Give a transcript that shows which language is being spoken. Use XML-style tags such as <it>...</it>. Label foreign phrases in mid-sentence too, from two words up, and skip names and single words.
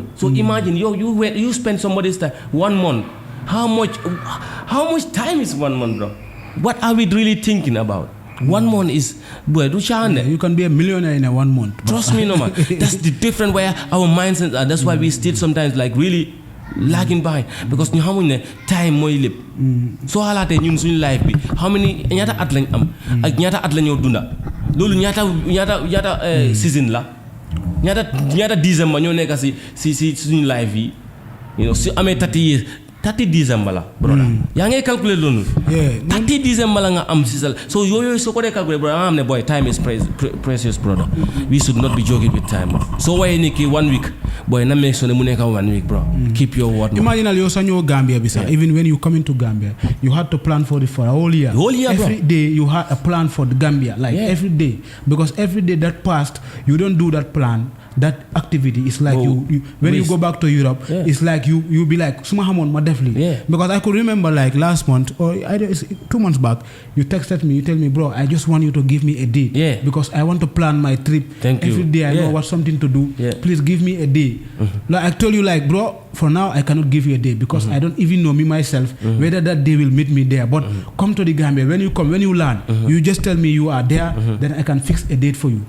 <en>So imagine you spend somebody's time 1 month. How much time is 1 month, bro? What are we really thinking about? 1 month is you can be a millionaire in 1 month. Trust me, no man. That's the different way our mindsets are. That's why we still sometimes like really lagging behind, because</en> <wo>ñu xamuñ ne time mooy lépp. soo xalaatee ñun suñu life bi</wo> <en>how many</en> <wo>ñaata at lañ am ak ñaata at la ñoo dunda loolu ñaata season la ñaata December ñoo nekk si suñu life yi si amee 30 years 30 December la brother yaa ngay calculer loolu 30 December la nga am si sal so yooyu soo ko dee calculer brother nga xam ne boy</wo> <en>time is precious brother. We should not be joking with time.</en> <wo>So waaye ni ki 1 week boy na</wo> <en>make sure</en> <wo>ne mu nekk</wo> <en>1 week bro. Keep your word. Imagine</en> <wo>yow sa ñëw Gambia bi sax</wo> <en>even when you come into Gambia you had to plan for a whole year every day you had a plan for the Gambia like every day, because every day that passed you don't do that plan, that activity is like you when you go back to Europe it's like you be like</en> <wo>suma xamoon ma def lii</wo> <en>because I could remember like last month or 2 months back you texted me, you tell me bro I just want you to give me a day because I want to plan my trip. Every day I know what something to do. Please give me a day. Like I told you like bro for now I cannot give you a day because I don't even know me myself whether that day will meet me there, but come to the Gambia, when you land you just tell me you are there then I can fix a date for you.</en>